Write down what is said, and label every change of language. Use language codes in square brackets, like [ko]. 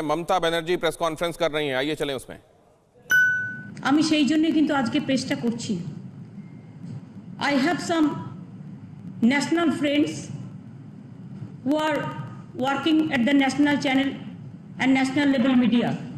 [hi] Mamata Banerjee press conference कर रही हैं, आइए चलें उसमें। [bn] আমি সেই জন্য কিন্তু আজকে প্রেসটা করছি। [en] I have some national friends who are working at the national channel and national level media.